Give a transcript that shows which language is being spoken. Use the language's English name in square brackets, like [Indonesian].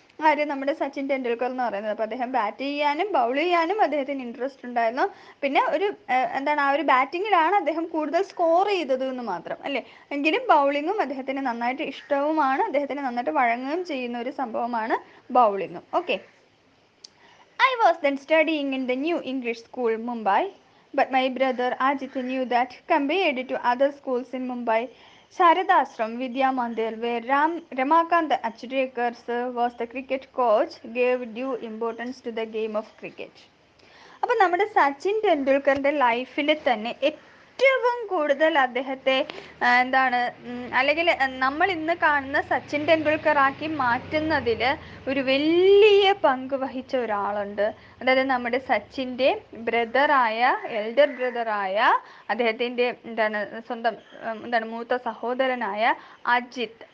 [Malayalam] ആര് നമ്മുടെ സച്ചിൻ ടെണ്ടുൽക്കർ എന്ന് പറയുന്നത്. അപ്പോൾ അദ്ദേഹം ബാറ്റ് ചെയ്യാനും ബൗൾ ചെയ്യാനും അദ്ദേഹത്തിന് ഇൻട്രസ്റ്റ് ഉണ്ടായിരുന്നു. പിന്നെ ഒരു എന്താണ് ആ ഒരു ബാറ്റിങ്ങിലാണ് അദ്ദേഹം കൂടുതൽ സ്കോർ ചെയ്തത് എന്ന് മാത്രം അല്ലേ. എങ്കിലും ബൗളിങ്ങും അദ്ദേഹത്തിന് നന്നായിട്ട് ഇഷ്ടവുമാണ്, അദ്ദേഹത്തിന് നന്നായിട്ട് വഴങ്ങുകയും ചെയ്യുന്ന ഒരു സംഭവമാണ് ബൗളിങ്ങും. [English] Okay, I was then studying in the New English School, Mumbai, but my brother Ajit knew that compared to other schools in Mumbai, Sharadashram Vidya Mandir, where Ramakant Achrekar sir was the cricket coach, gave due importance to the game of cricket. [Malayalam] അപ്പം നമ്മുടെ സച്ചിൻ ടെണ്ടുൽക്കറിൻ്റെ ലൈഫിൽ തന്നെ ഏറ്റവും കൂടുതൽ അദ്ദേഹത്തെ എന്താണ് അല്ലെങ്കിൽ നമ്മൾ ഇന്ന് കാണുന്ന സച്ചിൻ ടെണ്ടുൽക്കർ ആക്കി മാറ്റുന്നതിൽ ഒരു വലിയ പങ്ക് വഹിച്ച ഒരാളുണ്ട്. അതായത് നമ്മുടെ സച്ചിൻ്റെ ബ്രദറായ എൽഡർ ബ്രദറായ അദ്ദേഹത്തിൻ്റെ സ്വന്തം മൂത്ത സഹോദരനായ അജിത്.